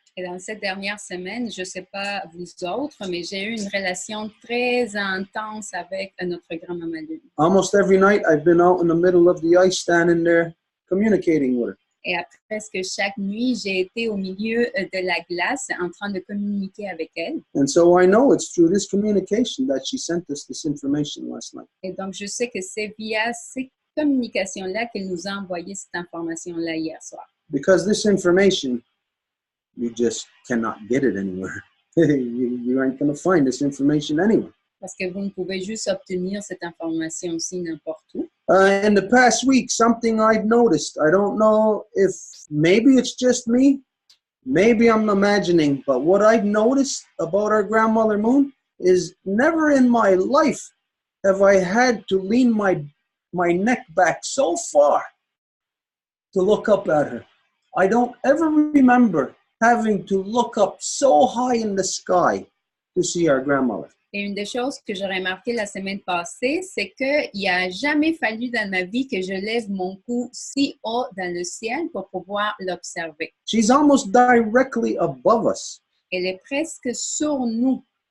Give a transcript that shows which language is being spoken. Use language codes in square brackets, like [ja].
[fr] Et dans cette dernière semaine, je ne sais pas vous autres, mais j'ai eu une relation très intense avec notre grand-maman Lune. [en] Almost every night, I've been out in the middle of the ice, standing there, communicating with her. [fr] Et à presque chaque nuit, j'ai été au milieu de la glace en train de communiquer avec elle. [en] And so I know it's through this communication that she sent us this information last night. [fr] Et donc, je sais que c'est via ces communications-là qu'elle nous a envoyé cette information-là hier soir. [en] Because this information, you just cannot get it anywhere. You ain't going to find this information anywhere. [fr] Parce que vous ne pouvez juste obtenir cette information aussi n'importe où. [en] In the past week, something I've noticed, I don't know if maybe it's just me, maybe I'm imagining, but what I've noticed about our grandmother Moon is never in my life have I had to lean my neck back so far to look up at her. I don't ever remember having to look up so high in the sky to see our grandmother. [fr] Et une des choses que j'ai remarqué la semaine passée, c'est qu'il n'y a jamais fallu dans ma vie que je lève mon cou si haut dans le ciel pour pouvoir l'observer. [en] She's almost directly above us. [fr] Elle est presque sur nous.